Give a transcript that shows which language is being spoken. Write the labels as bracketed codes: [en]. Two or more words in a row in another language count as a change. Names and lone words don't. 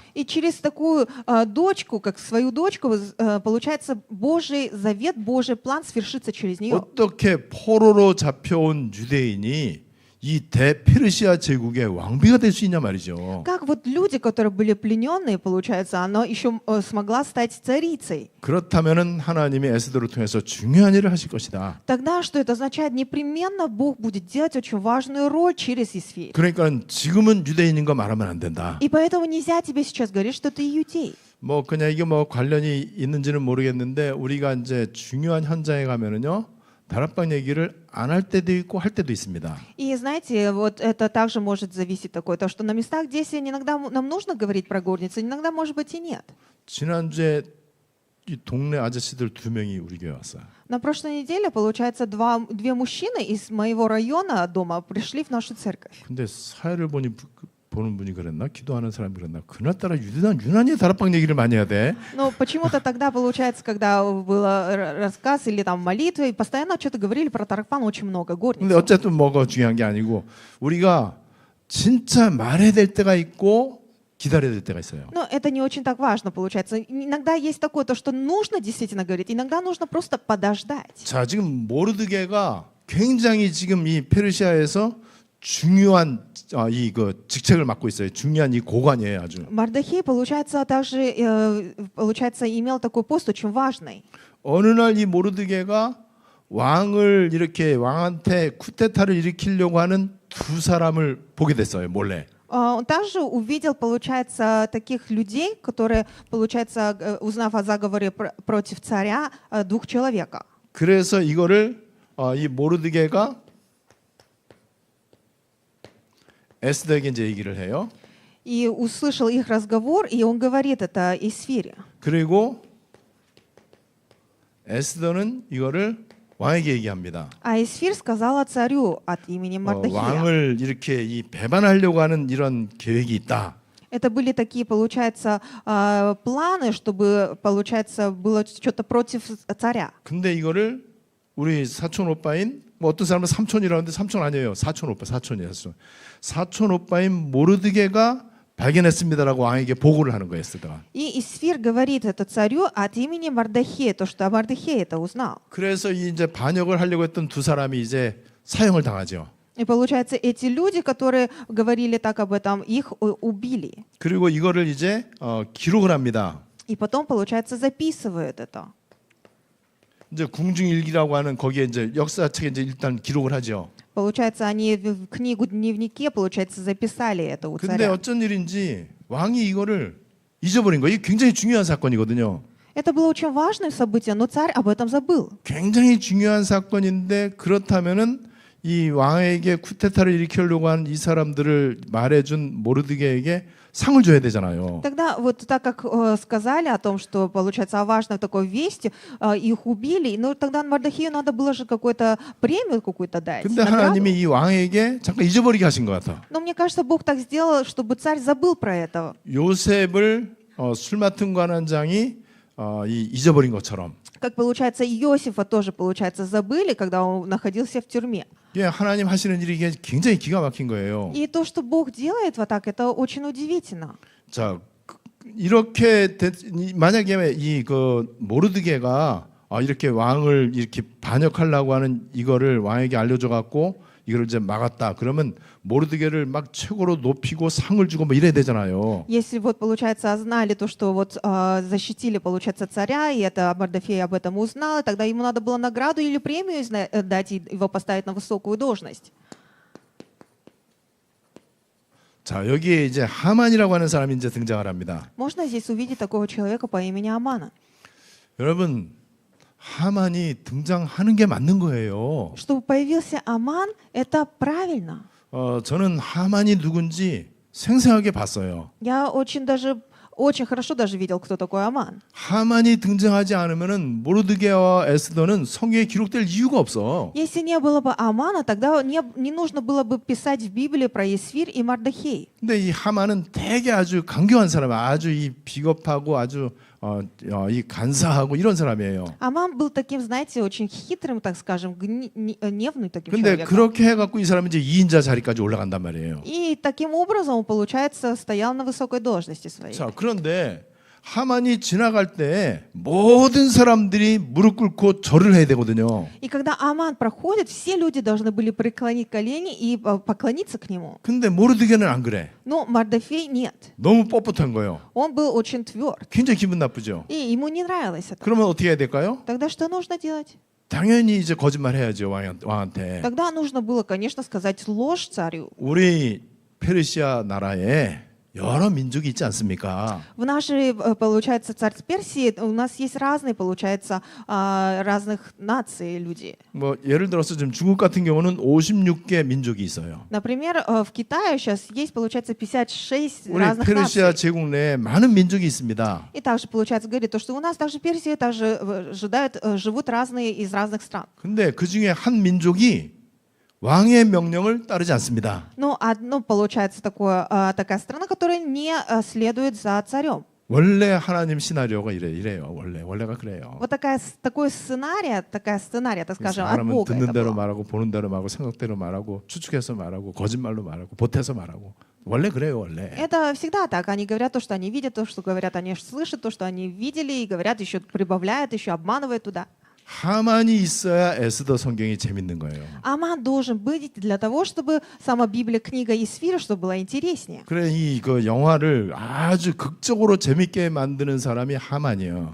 [ru] И через такую дочку, как свою дочку, получается, Божий завет, Божий план свершится через нее. [ko] 어떻게 포로로 잡혀온 유대인이 이 대페르시아 제국의 왕비가 될 수 있냐 말이죠. [ru] Как вот люди, которые были плененные, получается, она еще смогла стать царицей. [ko] 그렇다면은 하나님이 에스더를 통해서 중요한 일을 하실 것이다. [ru] Тогда что это означает? Непременно Бог будет делать очень важную роль через Исфирь. [ko] 그러니까 지금은 유대인인 거 말하면 안 된다. [ru] И поэтому нельзя тебе сейчас говорить, что ты иудей. [ko] 뭐 그냥 이게 뭐 관련이 있는지는 모르겠는데 우리가 이제 중요한 현장에 가면은요. 다락방 얘기를 안 할 때도 있고 할 때도 있습니다. [ru] И знаете, вот это также может зависеть такое, то, что на местах действия иногда нам нужно говорить про горницу, иногда, может быть, и нет. [ko] 지난주에 이 동네 아저씨들 2명이 우리 교회 왔어요. [ru] На прошлой неделе, получается, две мужчины из моего района дома пришли в нашу церковь. [ko] 근데 사회를 보는 분이 그랬나? 기도하는 사람이 그랬나? 그날따라 유난히 다락방 얘기를 많이 해야 돼. [ru] Но почему-то тогда, получается, когда был рассказ или там молитвы, постоянно что-то говорили про Таракпан очень много, [ko] 근데 [ru] горницу. [ko] 어쨌든 뭐가 중요한 게 아니고 우리가 진짜 말해야 될 때가 있고 기다려야 될 때가 있어요. [ru] Но это не очень так важно, получается. Иногда есть такое, то, что нужно действительно говорить, иногда нужно просто подождать. [ko] 자, 지금 모르드게가 굉장히 지금 이 페르시아에서 중요한 이 직책을 맡고 있어요. 중요한 이 고관이에요, 아주. [ru] Мардахей, получается, также имел такой пост очень важный. [ko] 어느 날 이 모르드게가 왕을 이렇게 왕한테 쿠데타를 일으키려고 하는 두 사람을 보게 됐어요, 몰래. [ru] Он также увидел, получается, таких людей, которые, получается, узнав о заговоре против царя, двух человека. [ko] 그래서 이거를 이 모르드게가 에스더에게 이제 얘기를 해요. [ru] И услышал их разговор, и он говорит это Исфире. [ko] 그리고 에스더는 이거를 왕에게 얘기합니다. [ru] А Исфир сказала царю от имени Мардахея. [ko] 왕을 이렇게 이 배반하려고 하는 이런 계획이 있다. [ru] Это были такие, получается, планы, чтобы, получается, было что-то против царя. [ko] 근데 이거를 우리 사촌 오빠인 뭐 어떤 사람은 삼촌이라는데 삼촌 아니에요. 사촌 오빠, 사촌이에요. 사촌 오빠인 모르드게가 발견했습니다라고 왕에게 보고를 하는 거예요, 에스더가. [ru] И Исфир говорит это царю от имени Мардахея, то, что Мардахей это узнал. [ko] 그래서 이제 반역을 하려고 했던 두 사람이 이제 사형을 당하죠. [ru] И получается, эти люди, которые говорили так об этом, их убили. [ko] 그리고 이거를 이제 기록을 합니다. [ru] И потом, получается, записывают это. [ko] 이제 궁중일기라고 하는 거기에 이제 역사책에 이제 일단 기록을 하죠. [ru] Получается, они в книгу дневнике, получается, записали это у [ko] 근데 [ru] царя. [ko] 어쩐 일인지 왕이 이거를 잊어버린 거예요. 이게 굉장히 중요한 사건이거든요. [ru] Это было очень важное событие, но царь об этом забыл. [ko] 굉장히 중요한 사건인데 그렇다면은 이 왕에게 쿠데타를 일으키려고 하는 이 사람들을 말해준 모르드게에게 상을 줘야 되잖아요. [ru] Тогда вот так как сказали о том, что, получается, о важной такой вести, их убили, ну тогда Мардахею надо было же какую-то премию какую-то дать. [ko] 근데 [ru] награду. [ko] 하나님이 이 왕에게 잠깐 잊어버리게 하신 것 같아. [ru] Но мне кажется, Бог так сделал, чтобы царь забыл про это. [ko] 요셉을 술 맡은 관원장이 잊어버린 것처럼. [ru] Как получается, Иосифа тоже, получается, забыли, когда он находился в тюрьме. [ko] 예, 하나님 하시는 일이 이게 굉장히 기가 막힌 거예요. [ru] И то, что Бог делает вот так, это очень удивительно. [ko] 자, 이렇게 만약에 이 모르드게가 이렇게 왕을 이렇게 반역하려고 하는 이거를 왕에게 알려줘 갖고 이걸 이제 막았다. 그러면 모르드게를 막 최고로 높이고 상을 주고 뭐 이래야 되잖아요. [ru] Если вот, получается, знали то, что вот защитили, получается, царя, и это Мардахей об этом узнал, тогда ему надо было награду или премию дать и его поставить на высокую должность. [ko] 자, 여기에 이제 하만이라고 하는 사람이 이제 등장을 합니다. [ru] Можно здесь увидеть такого человека по имени Амана. [ko] 여러분, 하만이 등장하는 게 맞는 거예요. [ru] Чтобы появился Аман, это правильно. [ko] 저는 하만이 누군지 생생하게 봤어요. [ru] Я очень хорошо даже видел, кто такой Аман. [ko] 하만이 등장하지 않으면은 모르드게와 에스더는 성경에 기록될 이유가 없어. [ru] Если не было бы Амана, тогда не нужно было бы писать в Библии про Есфирь и Мардохей. [ko] 근데 이 하만은 되게 아주 강경한 사람, 아주 이 비겁하고 아주 이 간사하고 이런 사람이에요. [ru] Аман был таким, знаете, очень хитрым, так скажем, гневным таким [ko] 근데 [ru] человеком. [ko] 그렇게 해갖고 이 사람은 이제 2인자 자리까지 올라간단 말이에요. [ru] И таким образом он, получается, стоял на высокой должности своей. [ko] 자, 그런데 하만이 지나갈 때 모든 사람들이 무릎 꿇고 절을 해야 되거든요. [ru] И когда Аман проходит, все люди должны были преклонить колени и поклониться к нему. [ko] 근데 모르드게는 안 그래. [ru] Но Мардофей нет. [ko] 너무 뻣뻣한 거예요. [ru] Он был очень тверд. [ko] 굉장히 기분 나쁘죠. [ru] И ему не нравилось это. [ko] 그러면 어떻게 해야 될까요? [ru] Тогда что нужно делать? [ko] 당연히 이제 거짓말 해야죠, 왕한테. [ru] Тогда нужно было, конечно, сказать ложь царю. [ko] 우리 페르시아 나라에 여러 민족이 있지 않습니까? [ru] В нашей, получается, царь Персии у нас есть разные, получается, разных наций люди. [ko] 뭐 예를 들어서 지금 중국 같은 경우는 56개 민족이 있어요. [ru] Например, в Китае сейчас есть, получается, 56 [ko] 우리 [ru] разных [ko] 페르시아 [ru] наций. [ko] 제국 내에 많은 민족이 있습니다. [ru] И также, получается, говорит, то, что у нас также в Персии также живут разные из разных стран. [ko] 근데 그 중에 한 민족이 왕의 명령을 따르지 않습니다. [ru] Но одно, получается, такая страна, которая не следует за царем. [ko] 원래 하나님 시나리오가 이래요. 원래가 그래요. [ru] Вот такая сценария, так скажем, от [ko] 사람은 [ru] Бога [ko] 듣는 [ru] это [ko] 대로 [ru] было. [ko] 말하고 보는 대로 말하고 생각대로 말하고 추측해서 말하고 거짓말로 말하고 보태서 말하고 원래 그래요, 원래. [ru] Это всегда так. Они говорят то, что они видят, то, что говорят, они слышат, то, что они видели, и говорят, еще прибавляют, еще обманывают туда. [ko] 하만이 있어야 에스더 성경이 재밌는 거예요. [ru] Аман должен быть для того, чтобы сама Библия, книга Есфира, чтобы была интереснее. [ko] 그래 그 영화를 아주 극적으로 재밌게 만드는 사람이 하만이에요.